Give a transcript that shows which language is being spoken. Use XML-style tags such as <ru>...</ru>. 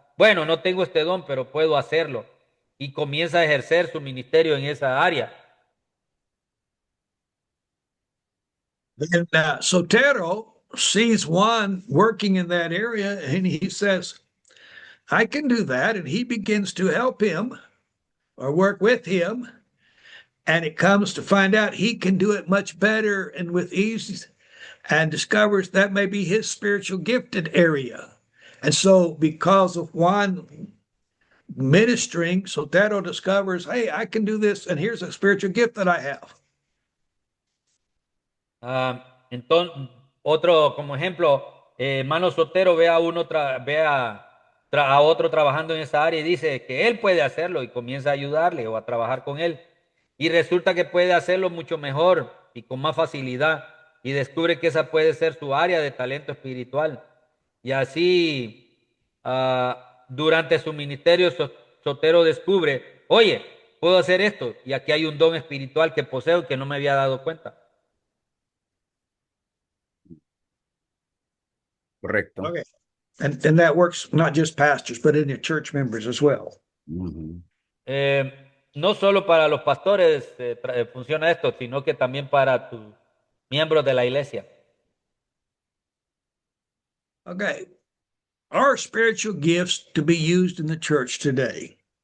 <es>Bueno, no tengo este don, pero puedo hacerlo. Y comienza a ejercer su ministerio en esa área.</es> <en>Then Sotero sees Juan working in that area and he says, I can do that. And he begins to help him or work with him. and it comes to find out he can do it much better and with ease, and discovers that may be his spiritual gifted area. And so, because of one ministering, Sotero discovers, hey, I can do this, and here's a spiritual gift that I have.</en> <es>Entonces, otro como ejemplo, hermano Sotero ve a a otro trabajando en esa área y dice que él puede hacerlo y comienza a ayudarle o a trabajar con él. Y resulta que puede hacerlo mucho mejor y con más facilidad y descubre que esa puede ser su área de talento espiritual. Y así, durante su ministerio, Sotero descubre, oye, puedo hacer esto y aquí hay un don espiritual que poseo que no me había dado cuenta. Correcto.</es> <en>Okay. And that works not just pastors, but in your church members as well. Ujú.</en> <es>No solo para los pastores funciona esto, sino que también para tus miembros de la iglesia.</es> <en>Okay. Are spiritual gifts to be used in the church today?</en>